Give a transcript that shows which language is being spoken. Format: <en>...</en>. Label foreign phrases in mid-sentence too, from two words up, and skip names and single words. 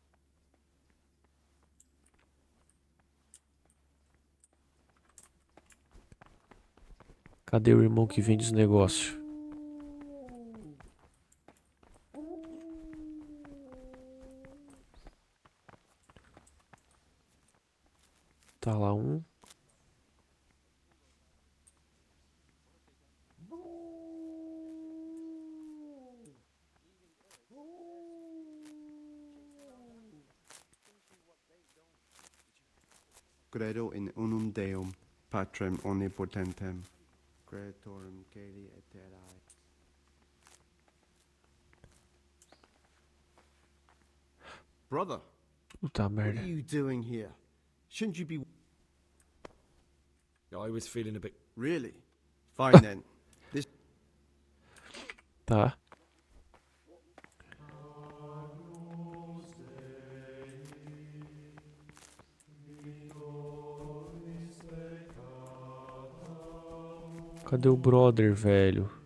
<pt>Cadê o irmão que vende os negócios? Tá lá um.</pt> <la>Credo in unum Deum, Patrem omnipotentem, Creatorum caeli et terrae.</la> <en>Brother, Puta what merda. are you doing here? Shouldn't you be... I was feeling a bit... Really? Fine then. This...</en> <pt>Tá. Cadê o brother, velho?</pt>